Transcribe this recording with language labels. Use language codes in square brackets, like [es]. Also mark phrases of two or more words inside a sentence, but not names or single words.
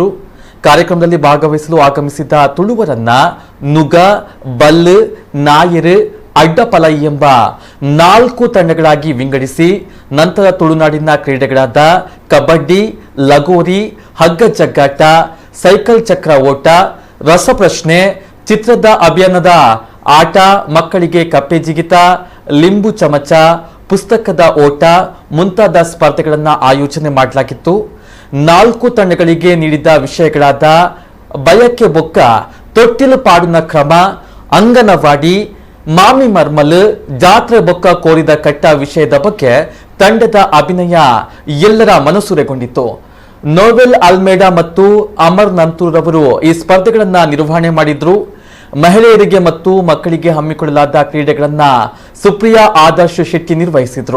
[kn] ಕಾರ್ಯಕ್ರಮದಲ್ಲಿ ಭಾಗವಹಿಸಲು ಆಗಮಿಸಿದ ತುಳುವರನ್ನ ನುಗ, ಬಲ್, ನಾಯರ್, ಅಡ್ಡಪಲೈ ಎಂಬ 4 ತಂಡಗಳಾಗಿ ವಿಂಗಡಿಸಿ ನಂತರ ತುಳುನಾಡಿನ ಕ್ರೀಡೆಗಳಾದ ಕಬಡ್ಡಿ, ಲಗೋರಿ, ಹಗ್ಗ ಜಗ್ಗಾಟ, ಸೈಕಲ್ ಚಕ್ರ ಓಟ, ರಸಪ್ರಶ್ನೆ, ಚಿತ್ರದ ಅಭಿಯಾನದ ಆಟ, ಮಕ್ಕಳಿಗೆ ಕಪ್ಪೆ ಜಿಗಿತ, ಲಿಂಬು ಚಮಚ, ಪುಸ್ತಕದ ಓಟ ಮುಂತಾದ ಸ್ಪರ್ಧೆಗಳನ್ನು ಆಯೋಜನೆ ಮಾಡಲಾಗಿತ್ತು. 4 ತಂಡಗಳಿಗೆ ನೀಡಿದ ವಿಷಯಗಳಾದ [tcy] ಬಯಕೆ ಬೊಕ್ಕ, ತೊಟ್ಟಿಲು ಪಾಡಿನ ಕ್ರಮ, [kn] ಅಂಗನವಾಡಿ, [tcy] ಮಾಮಿ ಮರ್ಮಲ್, ಜಾತ್ರೆ ಬೊಕ್ಕ ಕೋರಿದ ಕಟ್ಟ [kn] ವಿಷಯದ ಬಗ್ಗೆ ತಂಡದ ಅಭಿನಯ ಎಲ್ಲರ ಮನಸೂರೆಗೊಂಡಿತು. ನೋವೆಲ್ ಅಲ್ಮೇಡಾ ಮತ್ತು ಅಮರ್ ನಂತೂರ್ ಅವರು ಈ ಸ್ಪರ್ಧೆಗಳನ್ನು ನಿರ್ವಹಣೆ ಮಾಡಿದ್ರು. ಮಹಿಳೆಯರಿಗೆ ಮತ್ತು ಮಕ್ಕಳಿಗೆ ಹಮ್ಮಿಕೊಳ್ಳಲಾದ ಕ್ರೀಡೆಗಳನ್ನ ಸುಪ್ರಿಯಾ ಆದರ್ಶ್ ಶೆಟ್ಟಿ ನಿರ್ವಹಿಸಿದ್ರು.